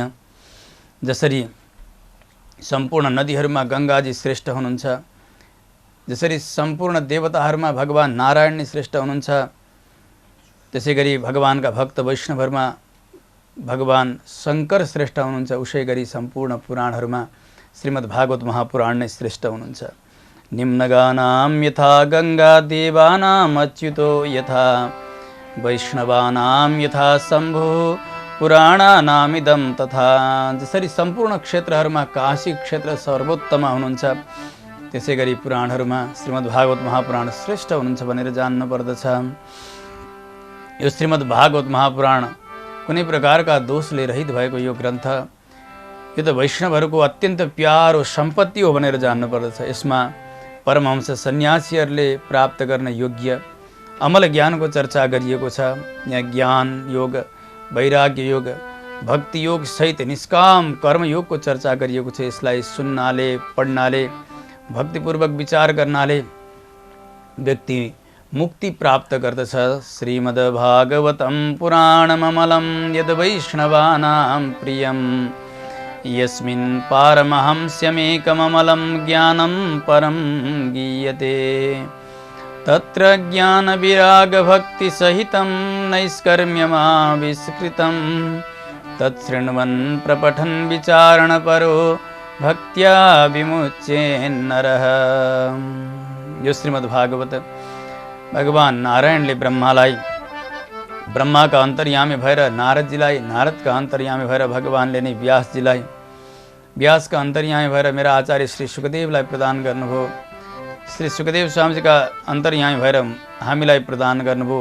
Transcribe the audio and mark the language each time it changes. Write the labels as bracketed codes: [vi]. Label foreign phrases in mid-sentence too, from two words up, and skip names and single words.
[ne] जसरी सम्पूर्ण नदीहरूमा गङ्गाजी श्रेष्ठ हुनुहुन्छ, जसरी सम्पूर्ण देवताहरूमा भगवान नारायण नै श्रेष्ठ हुनुहुन्छ, त्यसै गरी भगवानका भक्त वैष्णवहरूमा भगवान शङ्कर श्रेष्ठ हुनुहुन्छ, उसै गरी सम्पूर्ण पुराणहरूमा श्रीमद् भागवत महापुराण नै श्रेष्ठ हुनुहुन्छ। [sa] निम्नगानां यथा गङ्गा देवानां अच्युतो यथा वैष्णवानां यथा शम्भो पुराणानामिदं तथा। [ne] जसरी सम्पूर्ण क्षेत्रहरूमा काशी क्षेत्र सर्वोत्तम हुनुहुन्छ, त्यसै गरी पुराणहरूमा श्रीमद् भागवत महापुराण श्रेष्ठ हुनुहुन्छ भनेर जान्नुपर्दछ। यो श्रीमद् भागवत महापुराण कुनै प्रकारका दोषले रहित भएको यो ग्रन्थ, यो त वैष्णवहरूको अत्यन्त प्यारो सम्पत्ति हो भनेर जान्नुपर्दछ। यसमा परमहंस सन्यासीहरूले प्राप्त गर्न योग्य अमल ज्ञानको चर्चा गरिएको छ। यहाँ ज्ञान योग, वैराग्य योग, भक्ति योग सहित निष्काम कर्मयोगको चर्चा गरिएको छ। यसलाई सुन्नाले, पढ्नाले, भक्तिपूर्वक विचार गर्नाले व्यक्ति मुक्ति प्राप्त गर्दछ। [sa] श्रीमद् भागवतं पुराणममलं यद् वैष्णवानां प्रियं यस्मिन् पारमहंस्यमेकममलं ज्ञानं परं गीयते। तत्र ज्ञानविरागभक्तिसहितं नैष्कर्म्यमाविष्कृतं तच्छृण्वन् प्रपठन् विचारणपरो भक्त्या विमुच्येन्नरः। [ne] यो श्रीमद् भागवत भगवान नारायणले ब्रह्माका अन्तर्यामी भएर नारदजीलाई, नारदका अन्तर्यामी भएर भगवानले नै व्यासजीलाई, व्यासका अन्तर्यामी भएर मेरा आचार्य श्री सुखदेवलाई प्रदान गर्नुभयो। श्री सुखदेव स्वामीजीका अन्तर्यामी भएर हामीलाई प्रदान गर्नुभयो।